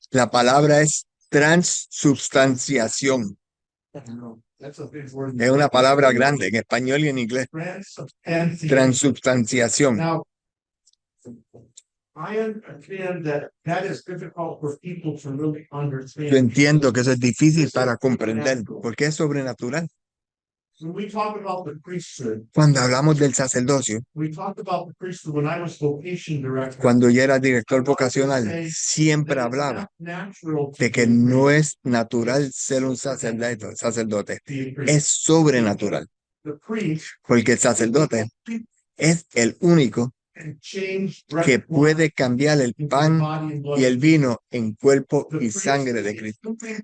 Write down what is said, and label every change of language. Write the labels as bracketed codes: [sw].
[es] La palabra es transubstanciación. [en] That's a big word. [es] Es una palabra grande en español y en inglés. [en] Transubstantiation. [es] Transubstanciación. [en] Now, I understand that is difficult for people to really [es] Yo [en] understand. [es] entiendo que eso es difícil para comprender porque es sobrenatural. [en] When we talk about the priesthood, [es] Cuando hablamos del sacerdocio, [en] we talked about the priesthood when I was vocation director. [es] cuando yo era director vocacional, siempre hablaba de que no es natural ser un sacerdote, es sobrenatural, [en] The priest [es] porque el sacerdote es el único [en] can change [es] que puede cambiar el pan y el vino en cuerpo y sangre de Cristo.